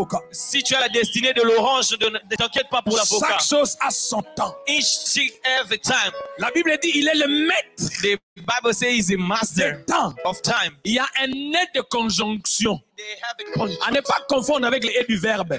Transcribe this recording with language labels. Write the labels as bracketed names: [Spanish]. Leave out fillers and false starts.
[French] Si tu as la destinée de l'orange, ne t'inquiète pas pour l'avocat. Chaque chose a son temps. [English] Every time. [French] La Bible dit il est le maître. [English] The Bible says he's a master of time. [French] Il y a un nez de conjonction. À ne pas confondre avec les et du verbe.